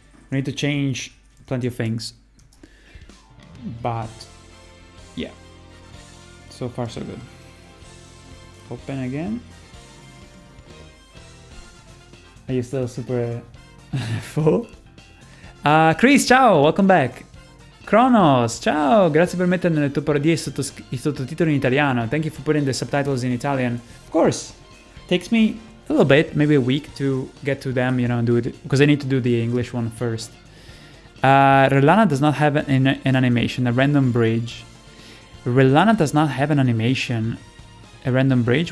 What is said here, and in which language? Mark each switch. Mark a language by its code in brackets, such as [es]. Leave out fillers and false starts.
[en] We need to change plenty of things. But yeah. So far so good. Open again. Are you still super full? Chris, ciao, welcome back. [it] Kronos, ciao, grazie per mettere nelle tue parodie i sottotitoli in italiano. [en] Thank you for putting the subtitles in Italian. Of course. Takes me a little bit, maybe a week to get to them, you know, do it, because I need to do the English one first. Relana does not have an animation, a random bridge. Relana does not have an animation, a random bridge?